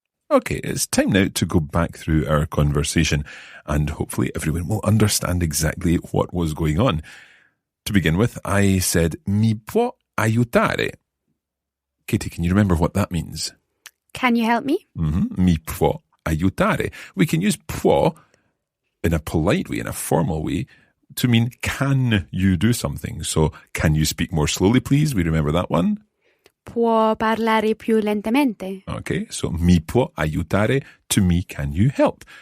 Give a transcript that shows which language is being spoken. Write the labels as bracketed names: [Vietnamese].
[English] Okay, it's time now to go back through our conversation and hopefully everyone will understand exactly what was going on. To begin with, I said, [Italian] mi può aiutare? [English] Katie, can you remember what that means? Can you help me? [Italian] Mi può aiutare. [English] We can use può in a polite way, in a formal way, to mean can you do something. So, can you speak more slowly, please? We remember that one? [Italian] Può parlare più lentamente? [English] Okay, so [Italian] mi può aiutare [English] to me, can you help?